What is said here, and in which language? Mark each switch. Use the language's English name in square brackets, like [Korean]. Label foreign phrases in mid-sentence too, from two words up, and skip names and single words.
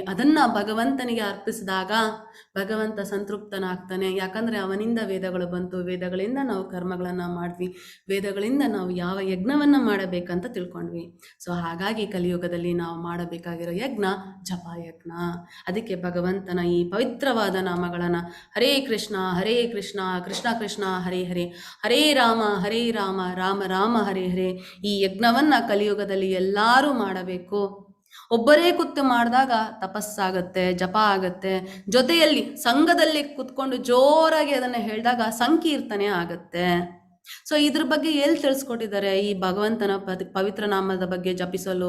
[Kannada] ಅದನ್ನು ಭಗವಂತನಿಗೆ ಅರ್ಪಿಸಿದಾಗ ಭಗವಂತ ಸಂತೃಪ್ತನಾಗ್ತಾನೆ. ಯಾಕಂದರೆ ಅವನಿಂದ ವೇದಗಳು ಬಂತು, ವೇದಗಳಿಂದ ನಾವು ಕರ್ಮಗಳನ್ನು ಮಾಡಿದ್ವಿ, ವೇದಗಳಿಂದ ನಾವು ಯಾವ ಯಜ್ಞವನ್ನು ಮಾಡಬೇಕಂತ ತಿಳ್ಕೊಂಡ್ವಿ. ಸೊ ಹಾಗಾಗಿ ಕಲಿಯುಗದಲ್ಲಿ ನಾವು ಮಾಡಬೇಕಾಗಿರೋ ಯಜ್ಞ ಜಪಯಜ್ಞ. ಅದಕ್ಕೆ ಭಗವಂತನ ಈ ಪವಿತ್ರವಾದ ನಾಮಗಳನ್ನು ಹರೇ ಕೃಷ್ಣ ಕೃಷ್ಣ ಕೃಷ್ಣ ಹರೇ ಹರೇ, ಹರೇ ರಾಮ ರಾಮ ರಾಮ ಹರೇ ಹರೇ, ಈ ಯಜ್ಞವನ್ನು ಕಲಿಯುಗದಲ್ಲಿ ಎಲ್ಲರೂ ಮಾಡಬೇಕು. ಒಬ್ಬರೇ ಕೂತು ಮಾಡಿದಾಗ ತಪಸ್ಸಾಗತ್ತೆ, ಜಪ ಆಗತ್ತೆ. ಜೊತೆಯಲ್ಲಿ ಸಂಘದಲ್ಲಿ ಕೂತ್ಕೊಂಡು ಜೋರಾಗಿ ಅದನ್ನ ಹೇಳಿದಾಗ ಸಂಕೀರ್ತನೆ ಆಗತ್ತೆ. ಸೊ ಇದ್ರ ಬಗ್ಗೆ ಎಲ್ಲಿ ತಿಳಿಸ್ಕೊಟ್ಟಿದ್ದಾರೆ ಈ ಭಗವಂತನ ಪವಿತ್ರ ನಾಮದ ಬಗ್ಗೆ ಜಪಿಸಲು?